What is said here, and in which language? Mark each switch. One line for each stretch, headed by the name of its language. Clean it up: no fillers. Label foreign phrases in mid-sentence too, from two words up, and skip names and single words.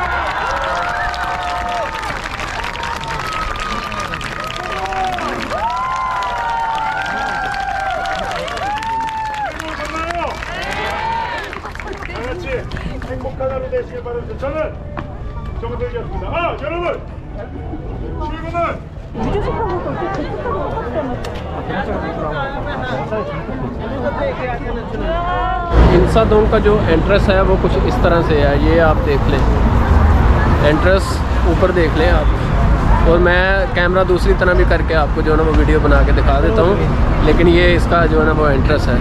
Korean: 행복한 하루 되시길 바랍니다. 저는 정은택이었습니다. 여러분 출근은
Hindi: इंसादोंग का जो एंट्रेंस है वो कुछ इस तरह से है, ये आप देख लें। एंट्रेंस ऊपर देख लें आप, और मैं कैमरा दूसरी तरह भी करके आपको जो है ना वो वीडियो बना के दिखा देता हूँ, लेकिन ये इसका जो है ना वो एंट्रेंस है।